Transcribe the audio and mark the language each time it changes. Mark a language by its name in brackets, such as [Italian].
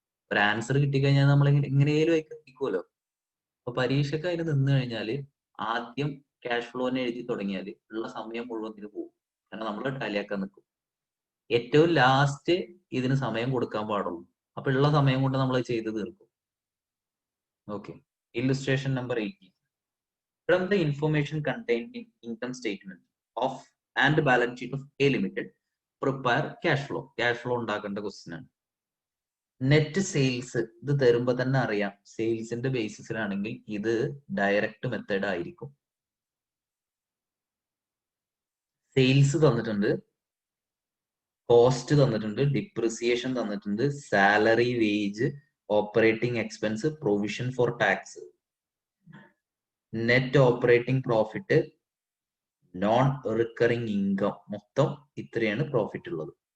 [Malayalam] ഒരു ആൻസർ കിട്ടിക്കഴിഞ്ഞാൽ നമ്മൾ എങ്ങനെയും എത്തിക്കുമല്ലോ. അപ്പൊ പരീക്ഷയ്ക്ക് അതിന് നിന്ന് കഴിഞ്ഞാൽ ആദ്യം ക്യാഷ് ഫ്ലോനെ എഴുതി തുടങ്ങിയാൽ ഉള്ള സമയം മുഴുവൻ ഇതിന് പോകും. കാരണം നമ്മൾ ടാലിയാക്കാൻ നിൽക്കും. ഏറ്റവും ലാസ്റ്റ് ഇതിന് സമയം കൊടുക്കാൻ പാടുള്ളൂ. അപ്പൊ ഉള്ള സമയം കൊണ്ട് നമ്മൾ ചെയ്ത് തീർക്കും. Okay, illustration number 18. [English] From the information contained in income statement of and balance sheet of A Limited, prepare cash flow. [Malayalam] Cash flow ഉണ്ടാക്കേണ്ട ക്വസ്റ്റ്യൻ ആണ്. നെറ്റ് സെയിൽസ് ഇത് തരുമ്പോ തന്നെ അറിയാം സെയിൽസിന്റെ ബേസിസിലാണെങ്കിൽ ഇത് ഡയറക്റ്റ് മെത്തേഡ് ആയിരിക്കും. സെയിൽസ് തന്നിട്ടുണ്ട്, കോസ്റ്റ് തന്നിട്ടുണ്ട്, ഡിപ്രിസിയേഷൻ തന്നിട്ടുണ്ട്, salary, wage, operating expense, provision for tax, net operating profit, non recurring income, മൊത്തം ഇത്രയാണ് പ്രോഫിറ്റ് ഉള്ളത്.